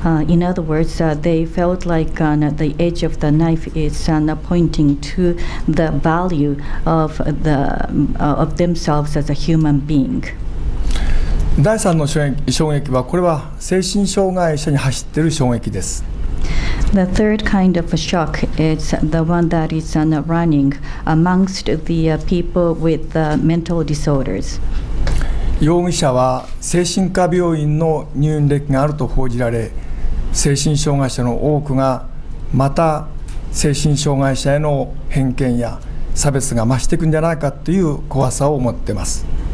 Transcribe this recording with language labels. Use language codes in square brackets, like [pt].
[en] In other words, they felt like the edge of the knife is pointing to the value of themselves as a human being. [ja] 第3の衝撃は、これは精神障害者に走っている衝撃です。 [en] The third kind of a shock is the one that is running amongst the people with mental disorders. [ja] 容疑者は精神科病院の入院歴があると報じられ、精神障害者の多くがまた精神障害者への偏見や差別が増していくんじゃないかという怖さを持っています。